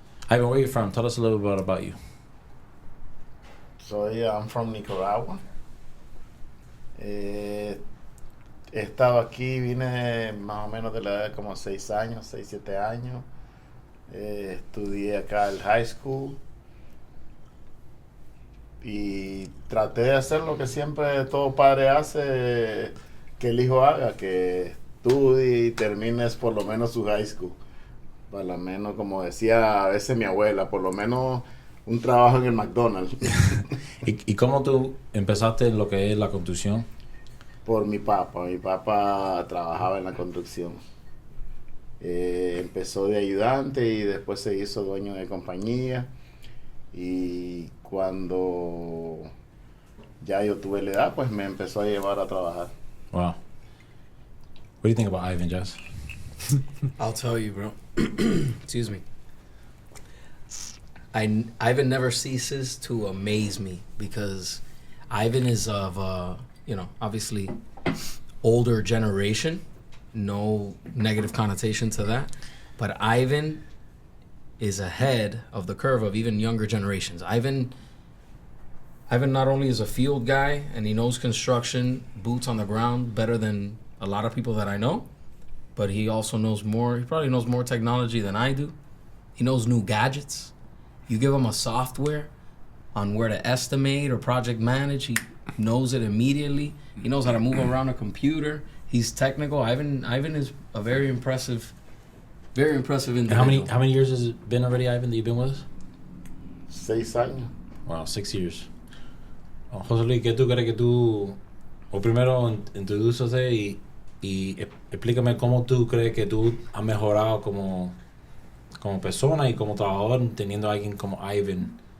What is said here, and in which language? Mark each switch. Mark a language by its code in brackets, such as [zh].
[en] Ivan, where are you from? Tell us a little bit about you. So I'm from Nicaragua. [es] He estado aquí, vine más o menos de la edad de como 6 años, 6, 7 años. Estudié acá el high school y traté de hacer lo que siempre todo padre hace, que el hijo haga, que estudie y termines por lo menos su high school. Por lo menos, como decía a veces mi abuela, por lo menos un trabajo en el McDonald's. ¿Y cómo tú empezaste en lo que es la construcción? Por mi papá. Mi papá trabajaba en la construcción. Empezó de ayudante y después se hizo dueño de compañía. Y cuando ya yo tuve la edad, pues me empezó a llevar a trabajar. [en] Wow. What do you think about Ivan, Jess? I'll tell you, bro. Excuse me. Ivan never ceases to amaze me because Ivan is of, obviously older generation. No negative connotation to that. But Ivan is ahead of the curve of even younger generations. Ivan not only is a field guy and he knows construction, boots on the ground better than a lot of people that I know. But he also knows more. He probably knows more technology than I do. He knows new gadgets. You give him a software on where to estimate or project manage, he knows it immediately. He knows how to move around a computer. He's technical. Ivan is a very impressive individual. How many years has it been already, Ivan, that you've been with us? [es] 6 años. [en] Wow, 6 years. [es] José Luis, ¿qué tú crees que tú... O primero, introdúcese y explícame cómo tú crees que tú has mejorado como persona y como trabajador teniendo a alguien como Ivan.